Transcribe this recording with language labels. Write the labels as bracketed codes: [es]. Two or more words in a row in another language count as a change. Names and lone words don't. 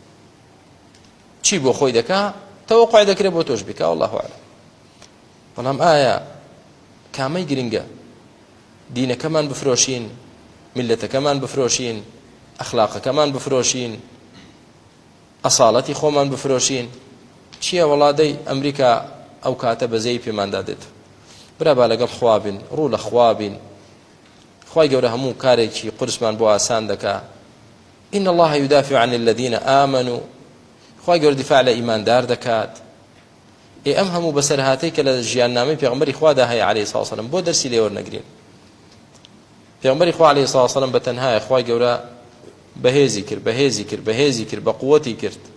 [ckb] چی بۆ خۆی دەکا تەوەقوع دەکرێت بۆ تۆش بکا [ar] والله ئەعلەم [ckb] بەڵام ئایا کامەی گرنگە دینەکەمان بفرۆشین میلەتەکەمان بفرۆشین ئەخلاقەکەمان بفرۆشین ئەساڵەتی خۆمان بفرۆشین چییە وڵادەی ئەمریکا ئەو کاتە بەزەی پێماندا دێت برا با لەگەڵ خوا بین ڕوو لە خوا بین خوای گەورە هەموو کارێکی قورسمان بۆ ئاسان دەکا [ar] إن الله يدافع عن الذين آمنوا [ckb] خوای گەورە دیفاع لە ئیماندار دەکات ئەم هەموو بەسەرهاتەی کە لە ژیاننامەی پێغەمبەری خوادا هەیە [ar] عەلەیهی سڵاو سەلەم [ckb] بۆ دەرسی لێ وەرنەگرین پێغەمبەری خوا [ar] عەلەیهی سڵاو سەلەم [ckb] بەتەنهایە خوای گەورە بەهێزی کرد بە قووەتی کرد